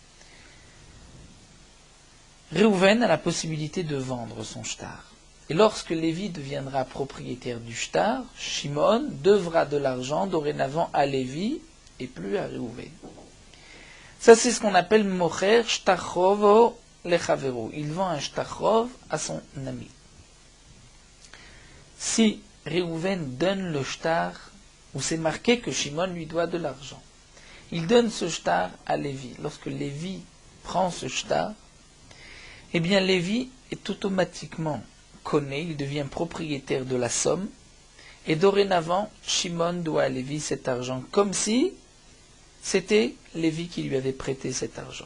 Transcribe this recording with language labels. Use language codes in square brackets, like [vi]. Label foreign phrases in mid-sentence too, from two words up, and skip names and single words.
[fr] Réhouven a la possibilité de vendre son shtar. Et lorsque Lévi deviendra propriétaire du shtar, Shimon devra de l'argent dorénavant à Lévi et plus à Réhouven. Ça c'est ce qu'on appelle [he] מוכר שטר חובו לחבירו. [fr] Il vend un shtarchov à son ami. Si Réhouven donne le shtar, où c'est marqué que Shimon lui doit de l'argent, il donne ce shtar à Lévi. Lorsque Lévi prend ce shtar, eh bien Lévi est automatiquement connu, il devient propriétaire de la somme, et dorénavant, Shimon doit à Lévi cet argent, comme si c'était Lévi qui lui avait prêté cet argent.